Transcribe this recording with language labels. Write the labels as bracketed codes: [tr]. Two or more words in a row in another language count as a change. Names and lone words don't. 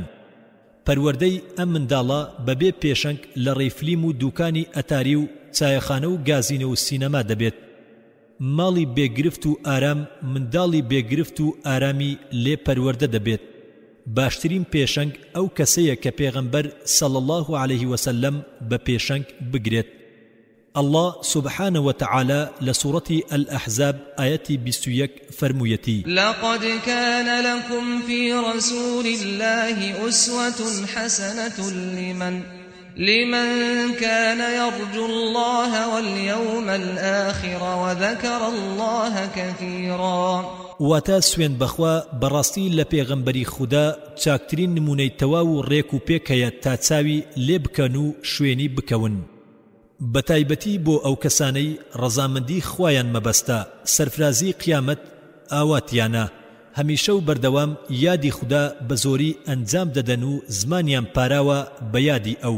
[ckb] پەروەردەی ئەم منداڵە بەبێ پێشەنگ لە ڕێفلیم و دوکانی ئەتاری و چایەخانە و گازینە و سینەما دەبێت. ماڵی بێگرفت و ئارام منداڵی بێگرفت و ئارامی لێ پەروەردە دەبێت. باشترین پێشەنگ ئەو کەسەیە کە پێغەمبەر [ar] صلی الله عليه وسلم [ckb] بە پێشەنگ بگرێت. [ar] الله سبحانه وتعالى لسورة الأحزاب آية 21 فرمويتي: لقد كان لكم في رسول الله أسوة حسنة لمن كان يرجو الله واليوم الآخر وذكر الله كثيرا. [ckb] واتا سوين بخوا براستي لپیغمبری خدا چاکترین نمونەی تەواو و ڕێک و پێکەیە تا چاوی لێ بکەن و شوێنی بکەون. بەتایبەتی بۆ ئەو کەسانەی ڕەزامەندی خوایان مەبەستە، سەرفرازی قیامەت ئاواتیانە، هەمیشە و بەردەوام یادی خدا بە زۆری ئەنجام دەدەن و زمانیان پاراوە بە یادی ئەو.